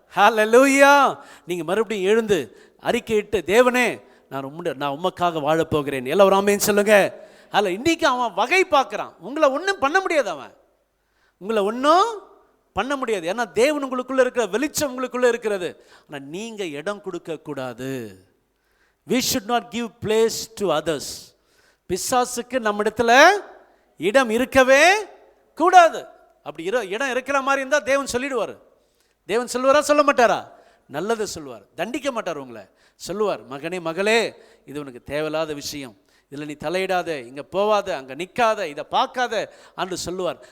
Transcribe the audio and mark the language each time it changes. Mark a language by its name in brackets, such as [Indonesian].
[Tamil] ஹல்லேலூயா. நீங்கள் மறுபடியும் எழுந்து அறிக்கையிட்டு, தேவனே நான் உமக்காக வாழப்போகிறேன். எல்லாரும் ஆமென் சொல்லுங்க. அதில் இன்னைக்கு அவன் வகை பார்க்குறான். உங்களை ஒன்றும் பண்ண முடியாது, உங்களை ஒன்றும் பண்ண முடியாது. ஏன்னா தேவன் உங்களுக்குள்ளே இருக்கிற வெளிச்சம் உங்களுக்குள்ளே இருக்கிறது. ஆனால் நீங்கள் இடம் கொடுக்கக்கூடாது. [English] we should not give place to others. [Tamil] பிசாசுக்கு நம்ம இடத்துல இடம் இருக்கவே கூடாது. அப்படி இடம் இருக்கிற மாதிரி இருந்தால் தேவன் சொல்லிடுவார். தேவன் சொல்லுவாரா? சொல்ல மாட்டாரா? நல்லது சொல்லுவார், தண்டிக்க மாட்டார். உங்களை சொல்லுவார், மகனே மகளே, இது உனக்கு தேவையில்லாத விஷயம், இதில் நீ தலையிடாத, இங்கே போவாத, அங்கே நிற்காத, இதை பார்க்காத என்று சொல்லுவார்.